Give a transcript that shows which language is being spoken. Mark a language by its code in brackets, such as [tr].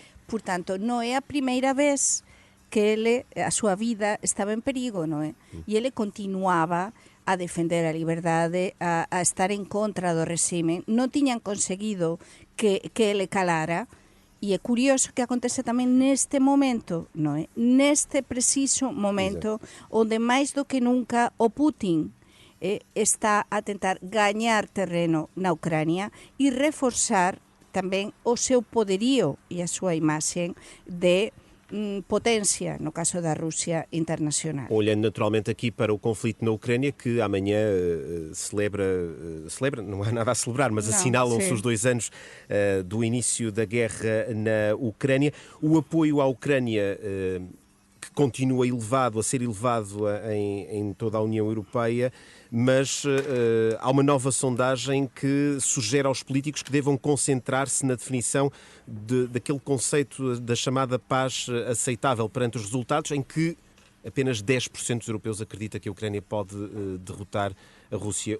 [gl] Portanto, non é a primeira vez que a súa vida estaba en perigo, non é? E ele continuaba a defender a liberdade, a estar en contra do regime. Non tiñan conseguido que ele calara, e é curioso que acontece tamén neste momento, non é? Neste preciso momento, onde máis do que nunca o Putin está a tentar gañar terreno na Ucrania e reforzar tamén o seu poderío e a súa imaxe de potência, no caso da Rússia internacional. [pt] Olhando naturalmente aqui para o conflito na Ucrânia, que amanhã celebra, não há nada a celebrar, mas assinalam-se os 2 anos do início da guerra na Ucrânia. O apoio à Ucrânia que continua elevado, a ser elevado em toda a União Europeia, mas há uma nova sondagem que sugere aos políticos que devam concentrar-se na definição daquele conceito da chamada paz aceitável perante os resultados, em que apenas 10% dos europeus acredita que a Ucrânia pode derrotar a Rússia.